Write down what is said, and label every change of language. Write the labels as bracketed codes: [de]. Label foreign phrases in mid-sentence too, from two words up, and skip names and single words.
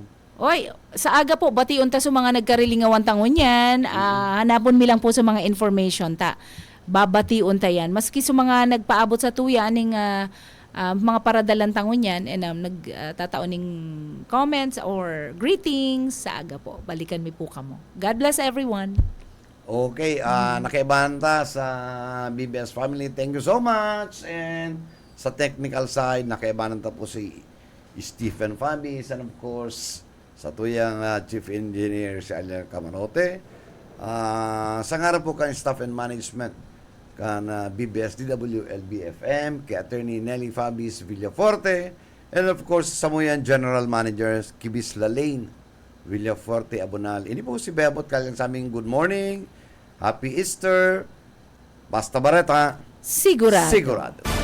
[bik] Oy, sa aga po, batiun ta sa mga nagkarilingawan tangon yan. Hanapon mi lang po sa mga information ta. Babatiun ta yan. Maski sa mga nagpaabot sa tuya, aning mga paradalan tangon yan, and nagtataon ng [en] comments or greetings [bik] sa aga po. Balikan mi po kamo. [en] God bless everyone. [bik] Okay, nakaibahan ta sa BBS family. [en] Thank you so much. [bik] And sa [en] technical side, [bik] nakaibahan ta po si Stephen Fabis, and [en] of course, [bik] sa tuyang Chief Engineer si Alier Camarote. Sa nga po kan Staff and Management kan BBS DWLB-FM, kay Attorney Nelly Fabis Villaforte, and [en] of course, [bik] sa muyan [en] General Manager [bik] Kibis Lalaine Villaforte Abonal. Ini po si Bebot kalang sa aming [en] good morning. Happy Easter. [bik] Basta Bareta. Sigurado. Sigurado.